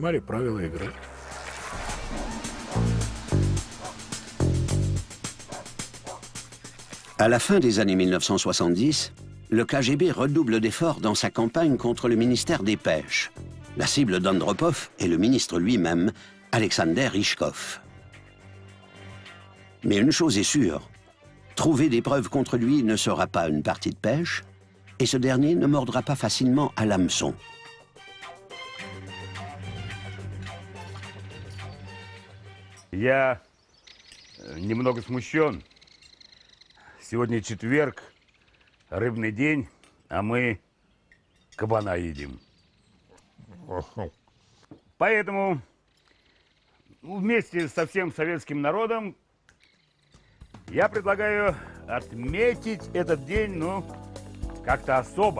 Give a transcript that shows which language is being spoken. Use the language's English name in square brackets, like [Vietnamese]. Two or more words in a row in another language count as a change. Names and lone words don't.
[French] À la fin des années 1970, le KGB redouble d'efforts dans sa campagne contre le ministère des Pêches. La cible d'Andropov est le ministre lui-même, Alexander Ryzhkov. Mais une chose est sûre, trouver des preuves contre lui ne sera pas une partie de pêche, et ce dernier ne mordra pas facilement à l'hameçon. [Russian] Я немного смущен. Сегодня четверг, рыбный день, а мы кабана едим. Поэтому вместе со всем советским народом я предлагаю отметить этот день, ну, как-то особо.